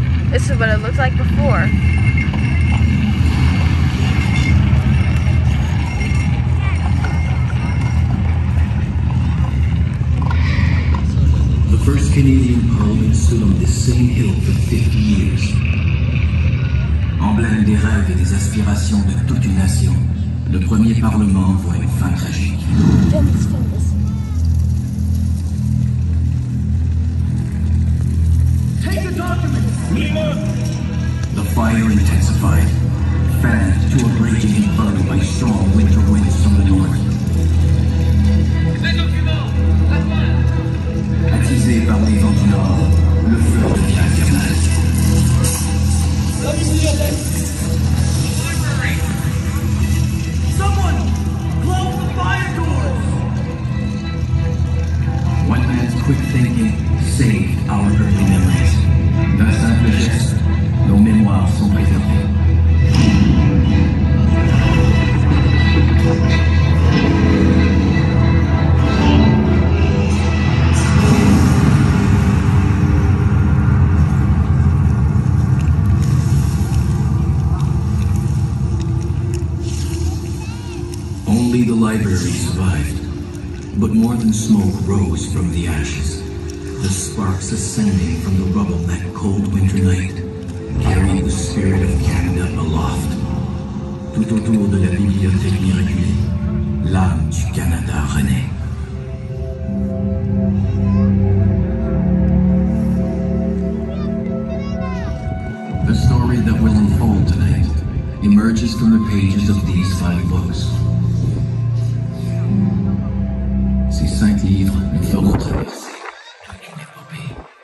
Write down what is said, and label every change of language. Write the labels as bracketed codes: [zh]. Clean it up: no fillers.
[en] This is what it looked like before. The first Canadian Parliament stood on this same hill for 50 years. [fr] Emblème des rêves et des aspirations de toute une nation, le premier Parlement voit une fin tragique. [en] Take the documents! The fire intensified, fanned to a raging inferno by strong winter winds from the north. [fr] Attisé par les vents du nord, le feu devient infernal. [en] Someone! Close the fire doors! One man's quick thinking saved our early memories. [fr] D'un simple geste, nos mémoires sont préservées. [en] Only the library survived, but more than smoke rose from the ashes. The sparks ascending from the rubble that cold winter night carried the spirit of Canada aloft. [fr] Tout autour de la bibliothèque miraculée, l'âme du Canada renaît. [en] The story that will unfold tonight emerges from the pages of these 5 books. [fr] Ces 5 livres nous feront traverser toute une épopée.